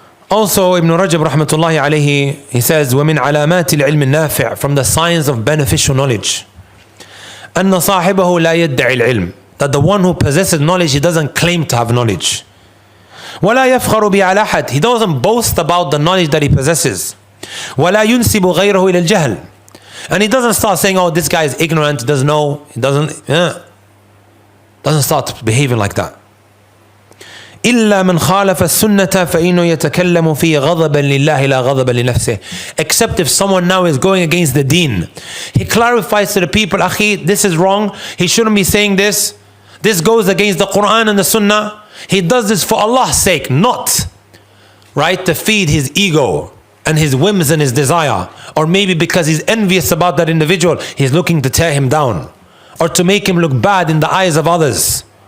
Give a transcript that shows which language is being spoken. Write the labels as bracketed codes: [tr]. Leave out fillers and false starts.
[en] Also, Ibn Rajab rahmatullahi alayhi, he says, [ar] وَمِنْ عَلَامَاتِ الْعِلْمِ النَّافِعِ, [en] from the signs of beneficial knowledge, [ar] أَنَّ صَاحِبَهُ لَا يَدَّعِ الْعِلْمِ, [en] that the one who possesses knowledge, he doesn't claim to have knowledge. [ar] وَلَا يَفْخَرُ بِعَلَى أَحَدٍ, [en] he doesn't boast about the knowledge that he possesses. [ar] وَلَا يُنْسِبُ غَيْرَهُ إِلَى الْجَهْلِ, [en] and he doesn't start saying, oh, this guy is ignorant, he doesn't know, he doesn't start behaving like that. [ar] إلا من خالف السنة فإنه يتكلم فيه غضبا لله لا غضبا لنفسه. [en] Except if someone now is going against the deen, he clarifies to the people, أخي, this is wrong, he shouldn't be saying this, this goes against the Quran and the Sunnah. He does this for Allah's sake, not right to feed his ego and his whims and his desire, or maybe because he's envious about that individual, he's looking to tear him down or to make him look bad in the eyes of others.